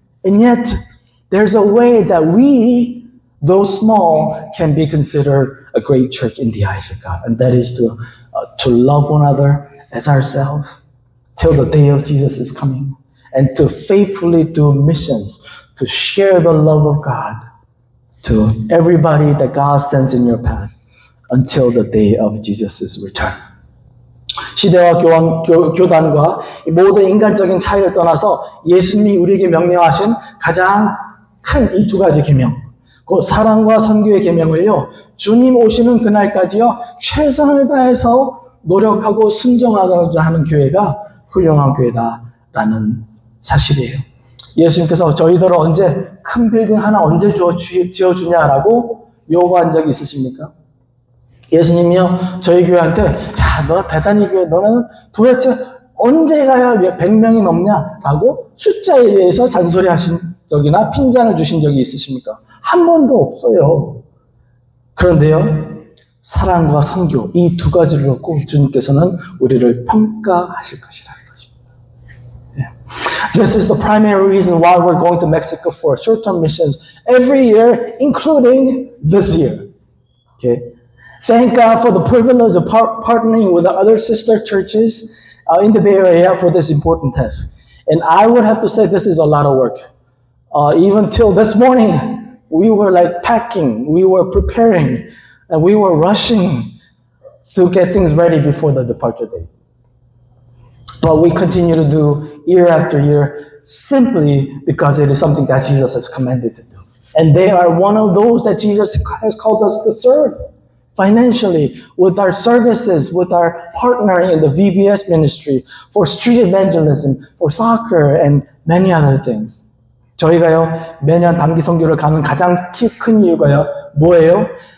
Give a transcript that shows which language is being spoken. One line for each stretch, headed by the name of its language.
English: And yet, there's a way that we, though small, can be considered a great church in the eyes of God. And that is to love one another as ourselves till the day of Jesus is coming. And to faithfully do missions, to share the love of God to everybody that God sends in your path until the day of Jesus' return.
Korean: 시대와 교단과 모든 인간적인 차이를 떠나서 예수님이 우리에게 명령하신 가장 큰 이 두 가지 계명, 그 사랑과 선교의 계명을요, 주님 오시는 그날까지요, 최선을 다해서 노력하고 순종하고자 하는 교회가 훌륭한 교회다라는 사실이에요. 예수님께서 저희들을 언제 큰 빌딩 하나 언제 지어주냐라고 요구한 적이 있으십니까? 예수님이요, 저희 교회한테, 야, 너 베다니 교회, 너는 도대체 언제 가야 100명이 넘냐라고 숫자에 대해서 잔소리하신 적이나 핀잔을 주신 적이 있으십니까? 한 번도 없어요. 그런데요, 사랑과 선교, 이 두 가지를 놓고 주님께서는 우리를 평가하실 것이라는 것입니다.
English: Yeah. This is the primary reason why we're going to Mexico for short-term missions every year, including this year. Okay. Thank God for the privilege of partnering with the other sister churches in the Bay Area for this important task. And I would have to say this is a lot of work. Even till this morning, we were like packing, we were preparing, and we were rushing to get things ready before the departure date. But we continue to do year after year simply because it is something that Jesus has commanded to do. And they are one of those that Jesus has called us to serve financially, with our services, with our partnering in the VBS ministry, for street evangelism, for soccer, and many other things.
Korean: 저희가요, 매년 단기 선교를 가는 가장 큰 이유가요, 뭐예요?